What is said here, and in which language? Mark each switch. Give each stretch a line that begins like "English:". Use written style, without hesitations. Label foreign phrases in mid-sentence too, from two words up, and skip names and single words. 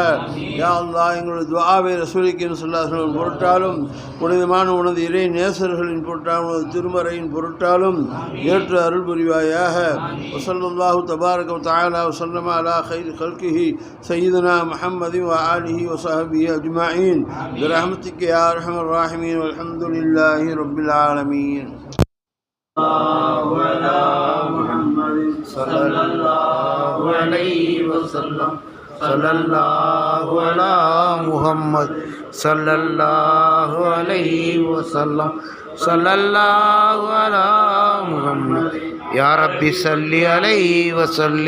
Arabic: يا الله
Tamil: எங்களுடைய துஆவை
Arabic: رسول الله صلى الله عليه وسلم
Tamil: பொருட்டாலும் புனிதமான உனது இறை நேசர்களின் பொருட்டாலும் உனது திருமறையின் பொருட்டாலும் ஏற்று அருள் புரிவாயாக.
Arabic: وصلى الله تبارك وتعالى وسلم على خير خلقه سيدنا محمد وآله وصحبه أجمعين برحمتك يا أرحم الراحمين والحمد لله رب العالمين. صلى الله عليه وسلم صلى الله على محمد صلى الله عليه وسلم صلى الله على محمد يا ربي صل عليه وسلم.